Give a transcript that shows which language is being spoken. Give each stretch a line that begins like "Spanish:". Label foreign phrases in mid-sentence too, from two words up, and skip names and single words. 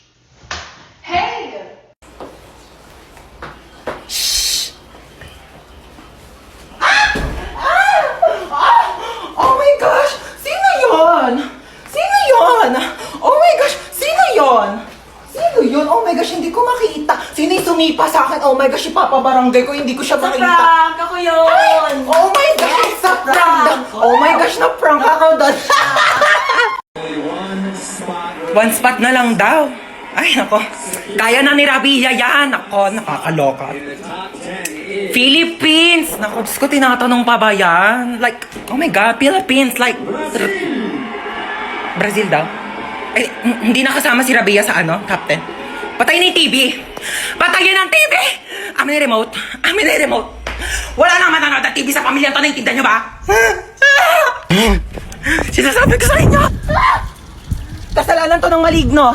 English: Oh my gosh!
Filipino: Sino yon? Sino yon?
English: Oh my gosh!
Filipino: Sino yon? Sino yun?
English: Oh my gosh,
Filipino: hindi ko makita. Sino yung sumipa sa akin?
English: Oh my gosh,
Filipino: ipapabarangay ko, hindi ko siya makita. Prank! Ako yun!
English: Oh my gosh, sa prank! Oh my gosh,
Filipino: na-prank ako doon.
English: One spot
Filipino: na lang daw. Ay, nako. Kaya na ni Rabia yan. Nako, nakakaloka. Philippines! Naku, Diyos ko, tinatanong pa ba yan?
English: Like, oh my God, Philippines, like, Brazil daw.
Filipino: Eh, hindi nakasama si Rabia sa ano, top 10. Patayin na yung TV. Patayin ang TV! Amin na remote. Amin na remote. Wala nang manonood ng TV sa pamilya to, naiintindihan nyo ba? Sinasabi ko sa inyo! Kasalanan to ng maligno.